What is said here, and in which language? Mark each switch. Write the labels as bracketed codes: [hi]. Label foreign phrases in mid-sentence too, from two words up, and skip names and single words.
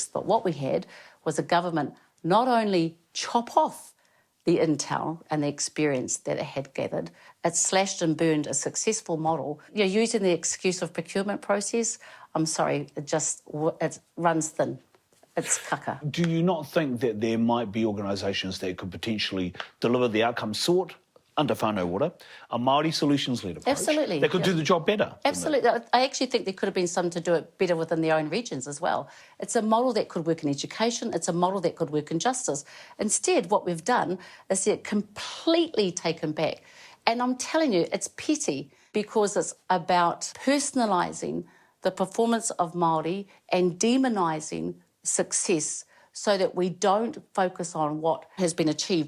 [en] But what we had was a government not only chop off the intel and the experience that it had gathered, it slashed and burned a successful model. You're using the excuse of procurement process. I'm sorry, it runs thin. It's kaka. Do you not think that there might be organisations that could potentially deliver the outcome sought under [mi] whānau ora, [en] a Māori solutions-led approach? Absolutely. That could do the job better? Absolutely. I actually think there could have been some to do it better within their own regions as well. It's a model that could work in education. It's a model that could work in justice. Instead, what we've done is see it completely taken back. And I'm telling you, it's petty, because it's about personalising the performance of Māori and demonising success, so that we don't focus on what has been achieved.